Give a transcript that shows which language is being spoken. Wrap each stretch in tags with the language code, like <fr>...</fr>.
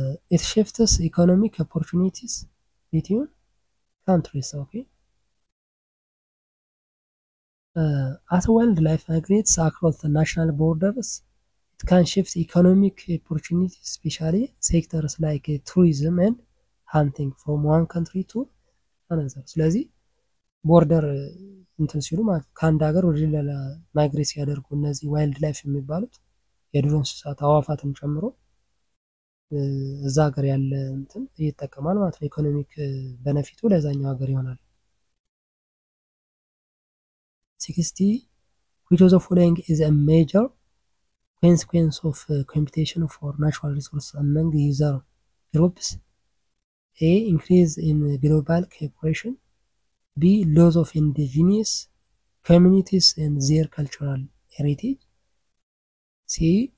<en>It shifts economic opportunities between countries. Okay. As wildlife migrates across the national borders, it can shift economic opportunities, especially sectors like tourism and hunting, from one country to another.</en> <am>ስለዚህ ቦርደር እንትን ሲሉ ማለት ከአንድ ሀገር ወደ ሌላ ማይግሬት ሲያደርጉ እነዚህ ዋይልድ ላይፍ የሚባሉት የዱር እንስሳት አዋፋትን ጨምሮ እዛ ሀገር ያለ እንትን ይጠቀማል ማለት ነው። ኢኮኖሚክ በነፊቱ ለዛኛው ሀገር ይሆናል። 60. Which of the following is a major consequence of competition for natural resources among user groups? A. Increase in global cooperation. B. Loss of indigenous communities and their cultural heritage. C.</am>